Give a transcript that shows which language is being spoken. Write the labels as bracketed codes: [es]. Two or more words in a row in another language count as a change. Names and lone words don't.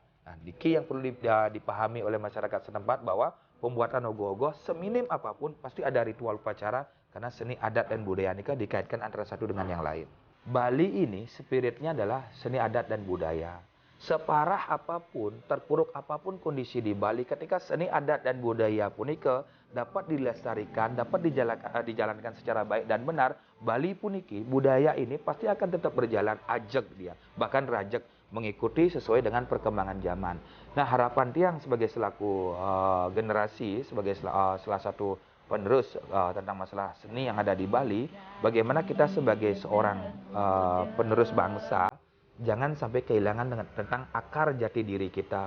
[id] Nah, diki yang perlu dipahami oleh masyarakat setempat bahwa pembuatan ogoh-ogoh seminim apapun pasti ada ritual upacara karena seni adat dan budaya nikah dikaitkan antara satu dengan yang lain. Bali ini spiritnya adalah seni adat dan budaya. Separah apapun, terpuruk apapun kondisi di Bali, ketika seni adat dan budaya punike dapat dilestarikan, dapat dijalankan secara baik dan benar, Bali puniki, budaya ini pasti akan tetap berjalan ajeg dia, bahkan rajek. mengikuti sesuai dengan perkembangan zaman. Nah, harapan Tiang sebagai selaku generasi, sebagai salah satu penerus tentang masalah seni yang ada di Bali, bagaimana kita sebagai seorang penerus bangsa, jangan sampai kehilangan tentang akar jati diri kita.